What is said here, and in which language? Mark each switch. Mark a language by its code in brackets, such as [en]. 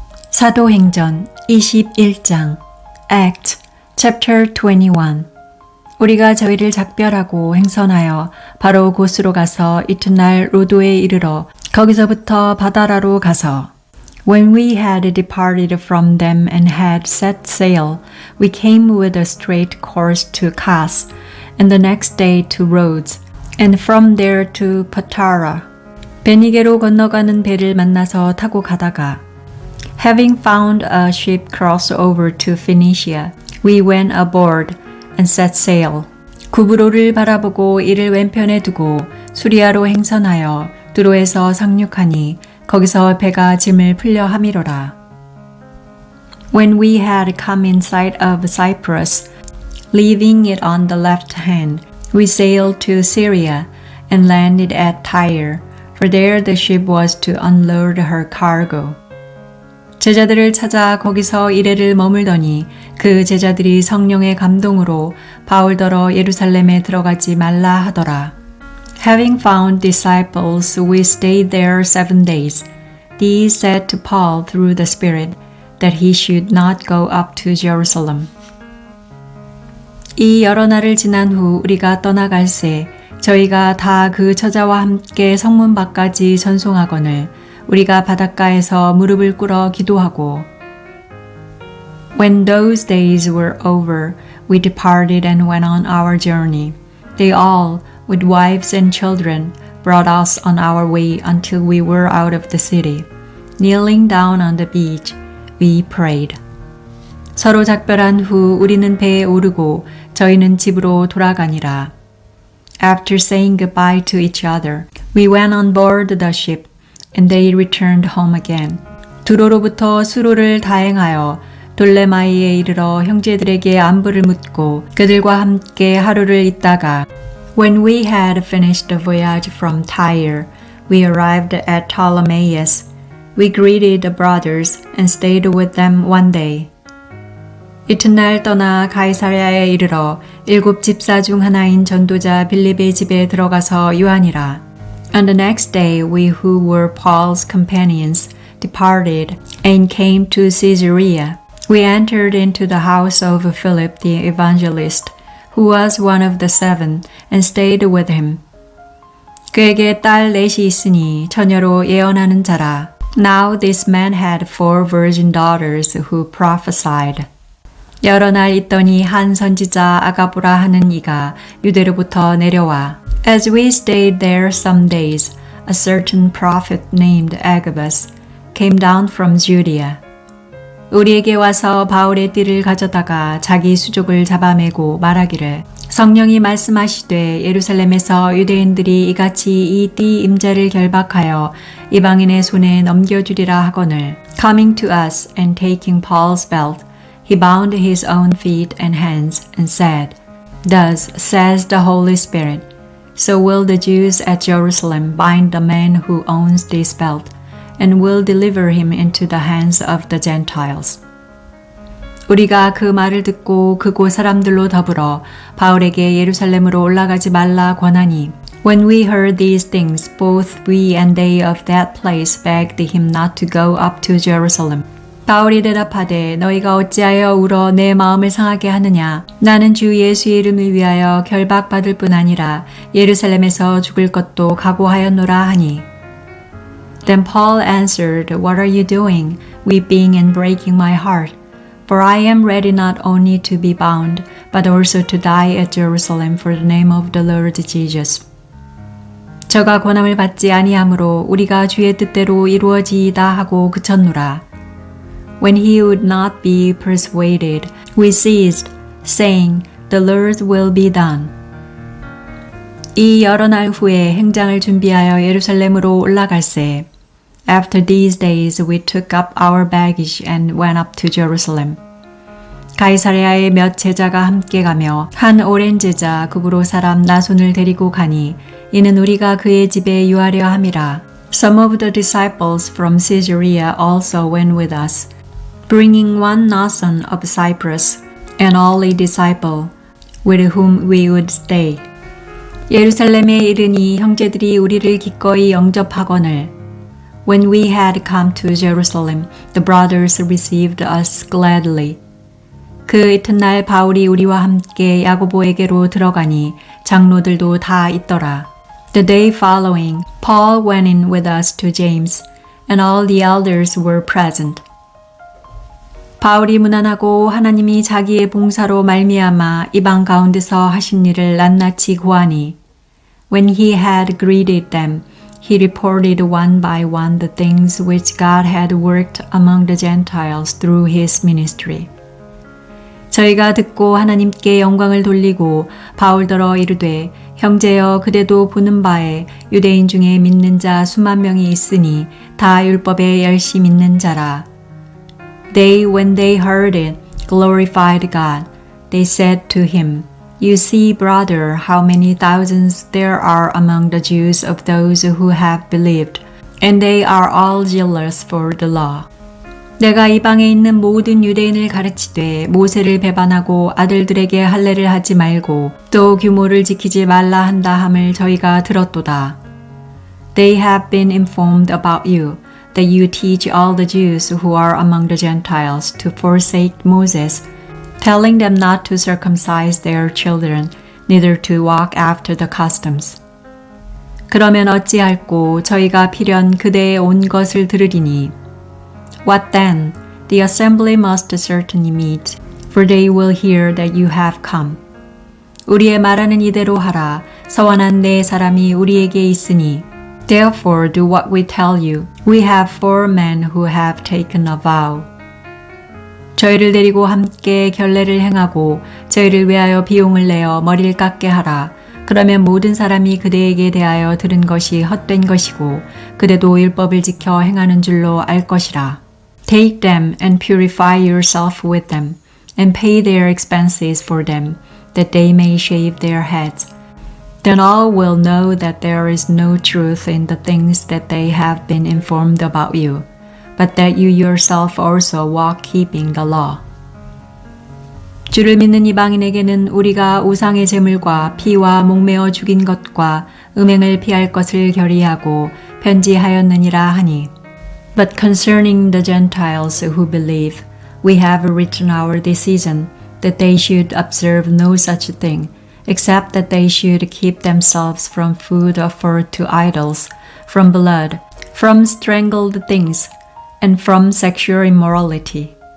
[ko] 사도행전 21장 Acts21 우리가 저희를 작별하고 행선하여 바로 곳으로 가서 이튿날 로도에 이르러 거기서부터 바다라로 가서 [en] When we had departed from them and had set sail, we came with a straight course to Kos, and the next day to Rhodes, and from there to Patara. [ko] 베니게로 건너가는 배를 만나서 타고 가다가 [en] Having found a ship cross over to Phoenicia, we went aboard and set sail. [ko] 구브로를 바라보고 이를 왼편에 두고 수리아로 행선하여 두로에서 상륙하니 거기서 배가 짐을 풀려 함이로라. [en] When we had come in sight of Cyprus, leaving it on the left hand, we sailed to Syria and landed at Tyre, for there the ship was to unload her cargo. [ko] 제자들을 찾아 거기서 이래를 머물더니 그 제자들이 성령의 감동으로 바울더러 예루살렘에 들어가지 말라 하더라. [en] Having found disciples, we stayed there 7 days. These said to Paul through the Spirit that he should not go up to Jerusalem. [ko] 이 여러 날을 지난 후 우리가 떠나갈새 저희가 다 그 처자와 함께 성문 밖까지 전송하거늘 우리가 바닷가에서 무릎을 꿇어 기도하고 [en] When those days were over, we departed and went on our journey. They all, with wives and children, brought us on our way until we were out of the city. Kneeling down on the beach, we prayed. [ko] 서로 작별한 후 우리는 배에 오르고 저희는 집으로 돌아가니라. [en] After saying goodbye to each other, we went on board the ship, and they returned home again. [ko] 두로로부터 수로를 다행하여 돌레마이에 이르러 형제들에게 안부를 묻고 그들과 함께 하루를 있다가 [en] When we had finished the voyage from Tyre, we arrived at Ptolemais. We greeted the brothers and stayed with them 1 day. [ko] 이튿날 떠나 가이사랴에 이르러 7 집사 중 하나인 전도자 빌립의 집에 들어가서 유하니라. [en] On the next day, we who were Paul's companions departed and came to Caesarea. We entered into the house of Philip the evangelist, who was one of the 7, and stayed with him. [ko] 그에게 딸 넷이 있으니 처녀로 예언하는 자라. [en] Now this man had 4 virgin daughters who prophesied. [ko] 여러 날 있더니 한 선지자 아가보라 하는 이가 유대로부터 내려와. [en] As we stayed there some days, a certain prophet named Agabus came down from Judea. [ko] 우리에게 와서 바울의 띠를 가져다가 자기 수족을 잡아매고 말하기를 성령이 말씀하시되 예루살렘에서 유대인들이 이같이 이 띠 임자를 결박하여 이방인의 손에 넘겨주리라 하거늘 [en] Coming to us and taking Paul's belt, he bound his own feet and hands and said, Thus says the Holy Spirit, So will the Jews at Jerusalem bind the man who owns this belt, and will deliver him into the hands of the Gentiles. [ko] 우리가 그 말을 듣고 그곳 사람들로 더불어 바울에게 예루살렘으로 올라가지 말라 권하니 [en] When we heard these things, both we and they of that place begged him not to go up to Jerusalem. [ko] 바울이 대답하되 너희가 어찌하여 울어 내 마음을 상하게 하느냐 나는 주 예수의 이름을 위하여 결박받을 뿐 아니라 예루살렘에서 죽을 것도 각오하였노라 하니 [en] Then Paul answered, What are you doing, weeping and breaking my heart? For I am ready not only to be bound, but also to die at Jerusalem for the name of the Lord Jesus. [ko] 저가 권함을 받지 아니하므로 우리가 주의 뜻대로 이루어지이다 하고 그쳤노라. [en] When he would not be persuaded, we ceased, saying, The Lord will be done. [ko] 이 여러 날 후에 행장을 준비하여 예루살렘으로 올라갈새. [en] After these days, we took up our baggage and went up to Jerusalem. [ko] 가이사랴에 몇 제자가 함께 가며 한 오랜 제자 구브로 사람 나손을 데리고 가니 이는 우리가 그의 집에 유하려 함이라. [en] Some of the disciples from Caesarea also went with us. Bringing one Nason of Cyprus, an early disciple, with whom we would stay. [ko] 예루살렘에 이르니 형제들이 우리를 기꺼이 영접하거늘 [en] When we had come to Jerusalem, the brothers received us gladly. [ko] 그 이튿날 바울이 우리와 함께 야고보에게로 들어가니 장로들도 다 있더라. [en] The day following, Paul went in with us to James, and all the elders were present. [ko] 바울이 무난하고 하나님이 자기의 봉사로 말미암아 이방 가운데서 하신 일을 낱낱이 고하니, [en] When he had greeted them, he reported one by one the things which God had worked among the Gentiles through his ministry. [ko] 저희가 듣고 하나님께 영광을 돌리고 바울더러 이르되 형제여 그대도 보는 바에 유대인 중에 믿는 자 수만 명이 있으니 다 율법에 열심히 믿는 자라. [en] They, when they heard it, glorified God. They said to him, You see, brother, how many thousands there are among the Jews of those who have believed, and they are all zealous for the law. [ko] 내가 이방에 있는 모든 유대인을 가르치되 모세를 배반하고 아들들에게 할례를 하지 말고 또 규모를 지키지 말라 한다 함을 저희가 들었도다. [en] They have been informed about you, that you teach all the Jews who are among the Gentiles to forsake Moses, telling them not to circumcise their children, neither to walk after the customs. [ko] 그러면 어찌할꼬 저희가 필연 그대의 온 것을 들으리니 [en] What then? The assembly must certainly meet, for they will hear that you have come. [ko] 우리의 말하는 이대로 하라. 서원한 네 사람이 우리에게 있으니. [en] Therefore do what we tell you. We have 4 men who have taken a vow. [ko] 저희를 데리고 함께 결례를 행하고 저희를 위하여 비용을 내어 머리를 깎게 하라. 그러면 모든 사람이 그대에게 대하여 들은 것이 헛된 것이고 그대도 율법을 지켜 행하는 줄로 알 것이라. [en] Take them and purify yourself with them, and pay their expenses for them, that they may shave their heads. Then all will know that there is no truth in the things that they have been informed about you, but that you yourself also walk keeping the law. [ko] 주를 믿는 이방인에게는 우리가 우상의 제물과 피와 목매어 죽인 것과 음행을 피할 것을 결의하고 편지하였느니라 하니. [en] But concerning the Gentiles who believe, we have written our decision that they should observe no such thing, except that they should keep themselves from food offered to idols, from blood, from strangled things, and from sexual immorality.